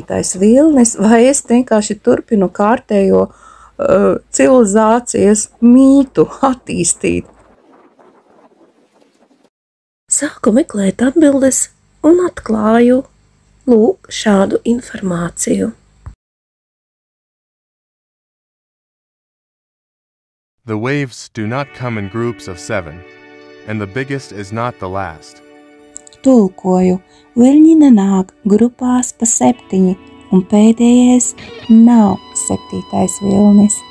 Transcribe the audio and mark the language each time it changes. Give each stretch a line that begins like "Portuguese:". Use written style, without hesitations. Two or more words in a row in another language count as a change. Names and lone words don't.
Latvian: vilnis, vai es vienkārši turpinu kārtējo civilizācijas mītu attīstīt? Sāku meklēt atbildes un atklāju lūk šādu informāciju.
English: The waves do not come in groups of 7, and the biggest is not the last.
Latvian: Tulkoju, viļņi nenāk grupās pa 7, un pēdējais nav 7. vilnis.